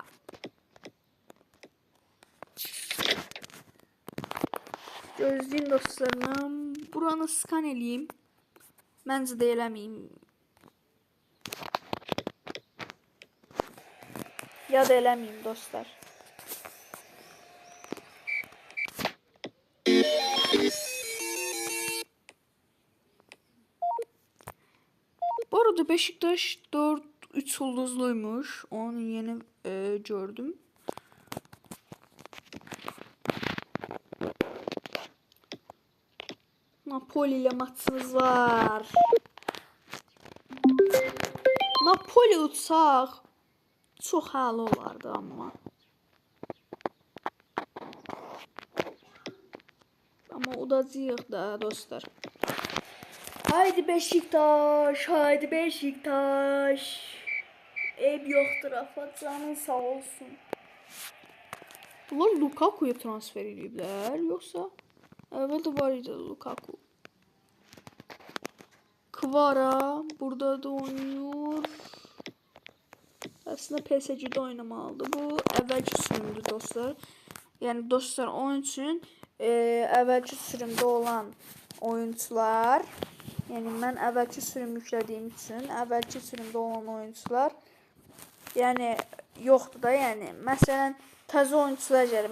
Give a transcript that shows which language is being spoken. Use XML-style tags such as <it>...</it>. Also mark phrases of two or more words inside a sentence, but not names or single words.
<az>Gözləyin dostlarım. Buranı skan eləyim. Məncə də eləməyim. Ya da eləməyim dostlar. Bu arada Beşiktaş 4-3 ulduzluymuş.</az> <tr>Onu yeni gördüm. Napoli ile maçımız var.</tr> <az>Napoli utsaq çox halı olardı amma. Amma udacağıq da dostlar.</az> <tr>Haydi Beşiktaş, haydi Beşiktaş. Ev yoktur Rafa, canın sağ olsun.</tr> <az>Bunlar Lukaku'ya transfer ediblər, yoxsa? Əvvəldə var idi Lukaku.</az> <tr>Kvara burada da oynuyor. Aslında PSG'de oynamalıdır.</tr> <az>Bu əvvəlki sürümdür dostlar. Yəni dostlar, onun üçün əvvəlki sürümdə olan oyuncular, yəni mən əvvəlki sürüm yüklədiyim üçün əvvəlki sürümdə olan oyuncular yəni yoxdur da, yəni məsələn təzə oyuncular gəlir.</az>